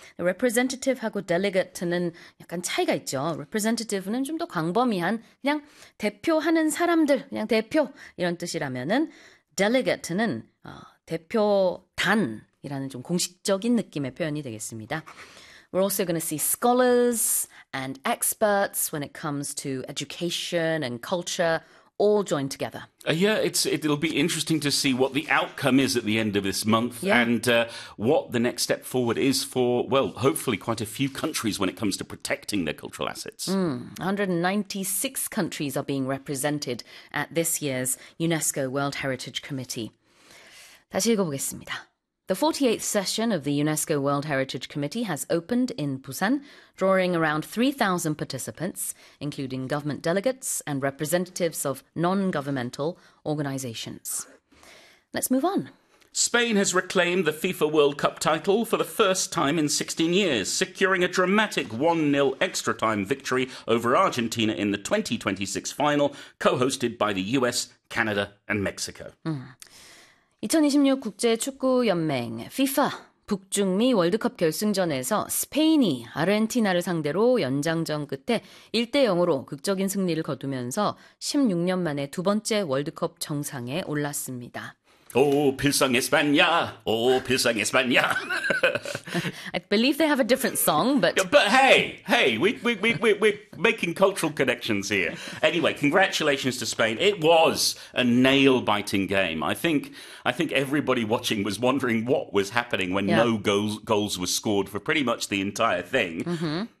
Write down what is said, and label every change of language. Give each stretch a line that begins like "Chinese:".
Korean: Representative하고 delegate는 약간 차이가 있죠. Representative는 좀 더 광범위한 그냥 대표하는 사람들, 그냥 대표 이런 뜻이라면은 delegate는 대표단. 이라는 좀 공식적인 느낌의 표현이 되겠습니다.
English: We're also going to see scholars and experts when it comes to education and culture all join together. Yeah, it'll be interesting to see what the outcome is at the end of this month and what the next step forward is for, well, hopefully quite a few countries when it comes to protecting their cultural assets. 196 countries are being represented at this year's UNESCO World Heritage Committee.
Korean: 다시 읽어보겠습니다.
English: The 48th session of the UNESCO World Heritage Committee has opened in Busan, drawing around 3,000 participants, including government delegates and representatives of non-governmental organizations. Let's move on. Spain has reclaimed the FIFA World Cup title for the first time in 16 years, securing a dramatic 1-0 extra time victory over Argentina in the 2026 final, co-hosted by the US, Canada and Mexico.
Korean: 2026 국제축구연맹 FIFA 북중미 월드컵 결승전에서 스페인이 아르헨티나를 상대로 연장전 끝에 1대0으로 극적인 승리를 거두면서 16년 만에 두 번째 월드컵 정상에 올랐습니다. 오, 필상 에스파냐! 오, 필상 에스파냐!
English: I believe they have a different song, but... But hey, we're making cultural connections here. Anyway, congratulations to Spain. It was a nail-biting game. I think everybody watching was wondering what was happening when no goals were scored for pretty much the entire thing.